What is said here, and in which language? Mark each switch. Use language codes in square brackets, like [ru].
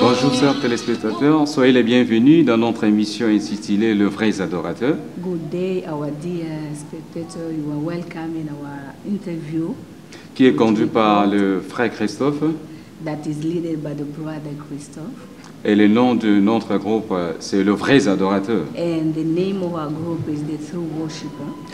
[fr] Bonjour chers téléspectateurs, soyez les bienvenus dans notre émission intitulée Le Vrais Adorateurs. [en] Good day our dear spectators, you are welcome in our interview [fr] Qui est conduit par le frère Christophe. [en] that is led by the brother Christophe. [fr] Et le nom de notre groupe, c'est Le Vrais Adorateurs. [en] And the name of our group is the True Worshipper.